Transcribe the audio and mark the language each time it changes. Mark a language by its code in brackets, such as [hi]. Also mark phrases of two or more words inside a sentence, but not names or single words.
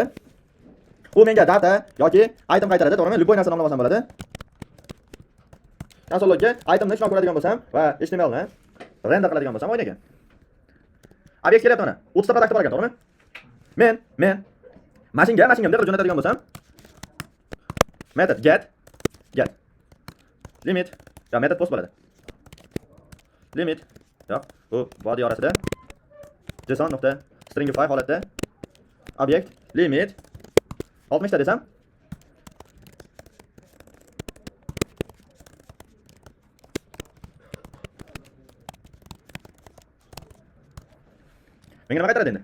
[uz] U menga data yoki item qaytaradi, to'g'rimi? Любой narsani nomlasam bo'ladi. Konsolga itemni shunday ko'radigan bo'lsam va HTML ni render qiladigan bo'lsam o'ynagan. Obyekt kelyapti mana. 30 ta produkt bor ekan, to'g'rimi? Men mashinga bunday qilib jo'natadigan bo'lsam, [en] method get limit ya method post bo'ladi. [uz] Limit yo'q, bu body orasida json.stringify holatda obyekt limit 60 ta desam, menga nima qaytaradi endi?